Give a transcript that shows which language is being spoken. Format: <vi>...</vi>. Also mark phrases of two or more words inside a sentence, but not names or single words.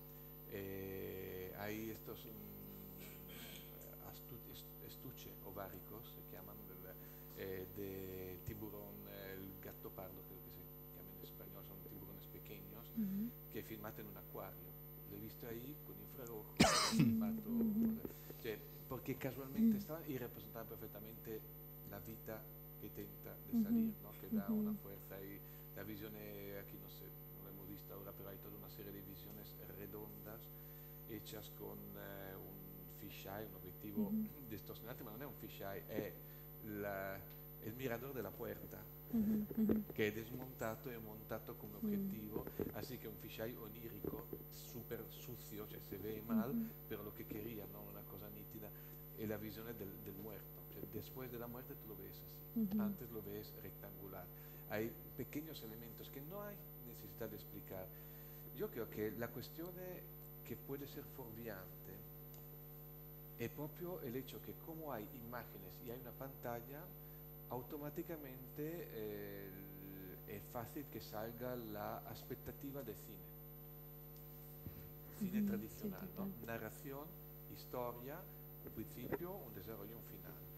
<es>Hay estos estuche ováricos, se llaman, de tiburón, el gato pardo, creo que se llama en español, son tiburones pequeños, que filmate en un acuario. Lo he visto ahí con infrarrojo,</es> <it>filmato, cioè,</it> <es>porque casualmente estaban y representaban perfectamente la vida que intenta de salir, ¿no? Que da una fuerza y la visión, aquí no sé, no lo hemos visto ahora, pero hay toda una serie de visiones redondas hechas con un fisheye, un objetivo distorsionante,</es> <it>ma non è un fisheye, è il mirador della puerta, che è desmontato e montato come objetivo,</it> <es>así que un fisheye onírico, super sucio, cioè se ve mal, pero lo que quería, ¿no? Una cosa nítida,</es> <it>è la visione del</it> <es>muerto, cioè después de la muerte tú lo ves así, antes lo ves rectangular. Hay pequeños elementos que no hay necesidad de explicar. Yo creo que la</es> <it>cuestione che</it> <es>puede ser</es> <it>fuorviante è proprio</it> <es>el hecho que como hay imágenes y hay una pantalla, automáticamente es fácil que salga la expectativa de cine tradicional, sí, ¿no? Narración, historia, un principio, un desarrollo, un final.</es>